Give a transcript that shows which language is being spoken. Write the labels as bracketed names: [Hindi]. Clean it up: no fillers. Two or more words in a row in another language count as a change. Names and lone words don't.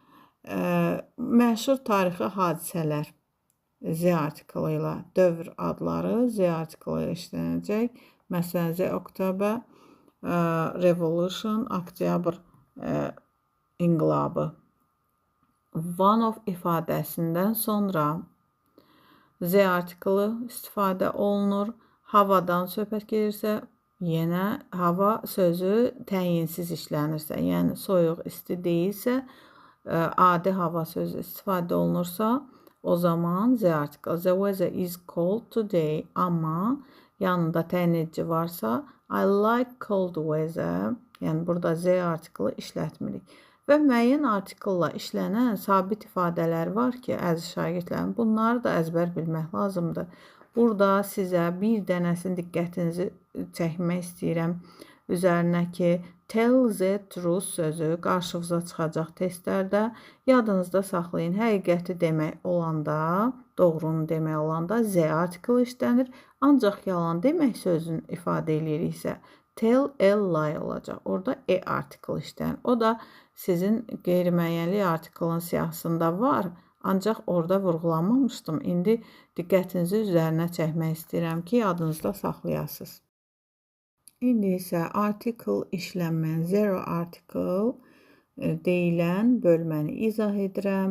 [Azerbaijani] Məşhur tarixi hadisələr Z artiklı ilə, dövr adları Z artiklı ilə işlənəcək. Məsələn, [English] The October Revolution, [Azerbaijani] Oktyabr inqilabı. [English] One of [Azerbaijani] ifadəsindən sonra Z artiklı istifadə olunur. Havadan söhbət gedirsə, yenə hava sözü təyinsiz işlənirsə, yəni soyuq, isti deyilsə, adi hava sözü istifadə olunursa, o zaman Z artiklı. [English] The weather is cold today, [Azerbaijani] amma yanında təyin edici varsa, [English] I like cold weather, [Azerbaijani] yəni burada Z artiklı işlətmirik. Və müəyyən artikılla işlənən sabit ifadələr var ki, əziz şagirdlərim, bunları da əzbər bilmək lazımdır. Burada sizə bir dənəsinin diqqətinizi çəkmək istəyirəm üzərinə ki, [English] tell the truth [Azerbaijani] sözü qarşınıza çıxacaq testlərdə. Yadınızda saxlayın, həqiqəti demək olanda, doğrunu demək olanda Z artiklı işlənir. Ancaq yalan demək sözünü ifadə ediriksə, [English] tell a lie olacaq. [Azerbaijani] Orada artiklı işlənir. O da sizin qeyri-müəyyənlik artiklın siyahısında var. Ancaq orada vurğulamamışdım. İndi diqqətinizi üzərinə çəkmək istəyirəm ki, yadınızda saxlayasınız. İndi isə article işlənmən, [English] zero article [Azerbaijani] deyilən bölməni izah edirəm.